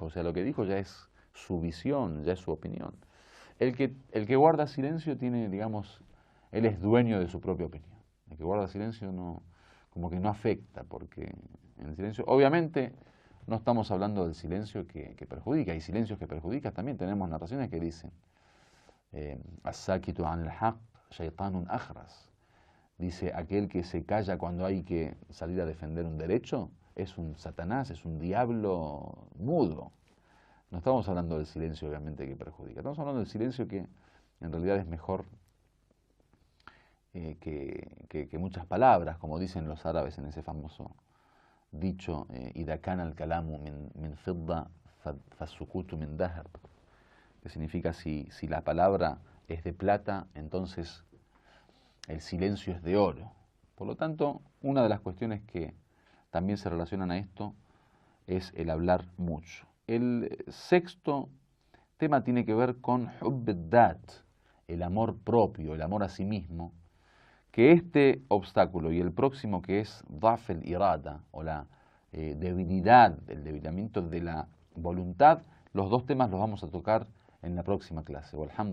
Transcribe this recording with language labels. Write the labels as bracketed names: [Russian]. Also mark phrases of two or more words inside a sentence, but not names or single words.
[Spanish] O sea, lo que dijo ya es su visión, ya es su opinión. El que guarda silencio tiene, digamos, él es dueño de su propia opinión. El que guarda silencio no, como que no afecta, porque en el silencio, obviamente, no estamos hablando del silencio que perjudica, hay silencios que perjudican también. Tenemos narraciones que dicen, [Arabic] الساكت عن الحق، شيطان أخرس. [Spanish] Dice, aquel que se calla cuando hay que salir a defender un derecho, es un satanás, es un diablo mudo. No estamos hablando del silencio, obviamente, que perjudica. Estamos hablando del silencio que en realidad es mejor que muchas palabras, como dicen los árabes en ese famoso dicho, [Arabic] إذا كان الكلام من فضة فالسكوت من ذهب, [Spanish] que significa si la palabra es de plata, entonces el silencio es de oro. Por lo tanto, una de las cuestiones que también se relacionan a esto es el hablar mucho. El sexto tema tiene que ver con [Arabic] حب الذات, [Spanish] el amor propio, el amor a sí mismo, que este obstáculo y el próximo, que es [Arabic] ضعف الإرادة, [Spanish] o la debilidad, el debilitamiento de la voluntad, los dos temas los vamos a tocar en la próxima clase.